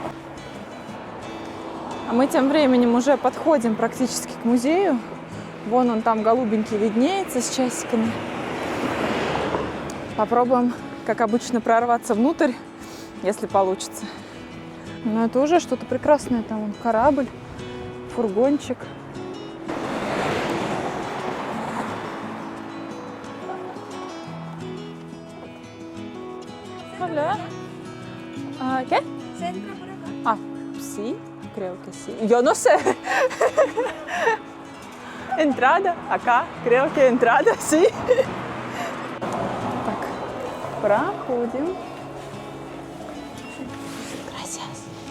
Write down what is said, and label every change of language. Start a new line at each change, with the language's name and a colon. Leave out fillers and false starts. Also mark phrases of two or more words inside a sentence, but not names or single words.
Russian: А мы тем временем уже подходим практически к музею. Вон он там голубенький виднеется с часиками. Попробуем, как обычно, прорваться внутрь, если получится. Но это уже что-то прекрасное. Там вон корабль, фургончик.
Spanish: Hola. ¿Qué? Se entra por acá. Ah, sí, creo que sí. Yo no sé. Entrada, acá, creo que entrada, sí.
Russian: Так, проходим.
Spanish: Gracias.